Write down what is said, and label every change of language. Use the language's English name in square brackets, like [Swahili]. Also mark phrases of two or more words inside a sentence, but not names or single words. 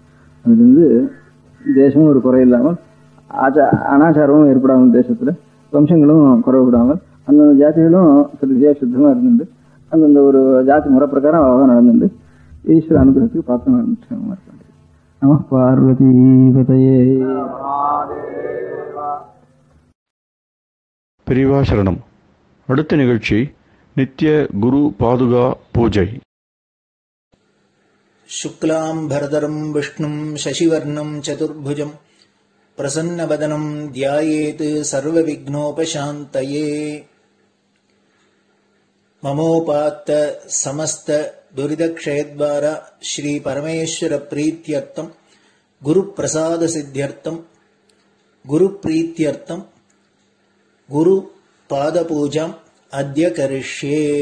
[Tamil] அதுலேருந்து தேசமும் ஒரு குறை இல்லாமல் அனாச்சாரமும் ஏற்படாமல், தேசத்துல வம்சங்களும் குறைவிடாமல், அந்தந்த ஜாதிகளும் சரியா சுத்தமா இருந்துட்டு அந்தந்த ஒரு ஜாதி முறை பிரகாரம் அழகாக நடந்துட்டு ஈஸ்வர அனுகிரகத்துக்கு பார்த்து நடந்துட்டு [Sanskrit] नमः पार्वती पतये. [Tamil] பெரியவா சரணம். அடுத்த நிகழ்ச்சி நித்திய குரு பாதுகா பூஜை. [Sanskrit] शुक्लां भरदरं विष्णुं शशिवर्णं चतुर्भुजं प्रसन्नवदनं ध्यायेत् सर्वविघ्नोपशान्तये. ममोपात्त समस्त दुरितक्षयद्वारा श्री परमेश्वर प्रीत्यर्थं गुरुप्रसाद सिद्ध्यर्थं गुरुप्रीत्यर्थं गुरुपादपूजाम् अद्य करिष्ये.